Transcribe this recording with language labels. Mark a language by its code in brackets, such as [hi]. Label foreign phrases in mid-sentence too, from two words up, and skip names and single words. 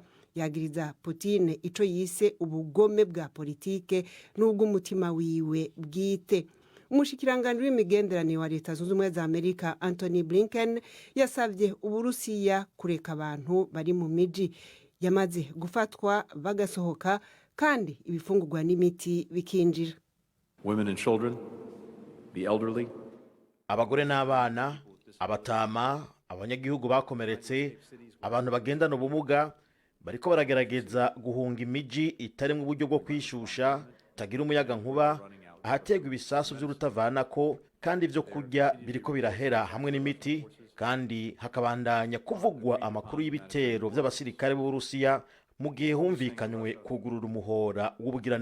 [rn] Yagiriza Putin ico yise ubugome bwa politike n'ubw'umutima wiwe bwite. Umushikiranganje w'imigenderanire wa Leta Zunze Ubumwe za Amerika Anthony Blinken yasavye Uburusiya kureka abantu bari mu miji yamaze gufatwa bagasohoka kandi ibifungurwa n'imiti bikinjira. [en] Women and children, the elderly, [rn] abagore n'abana, abatama, abanyagihugu bakomeretse, abantu bagendana ubumuga bariko baragerageza guhunga imiji itarimo uburyo bwo kwishusha, tagira umuyaga nkuba, ahategwa ibisasu by'urutavanako, kandi ivyo kurya biriko birahera hamwe n'imiti, kandi hakabandanya kuvugwa amakuru y'ibitero by'abasirikare b'Uburusiya mu gihe humvikanywe kugurura umuhora w'ubugiraneza.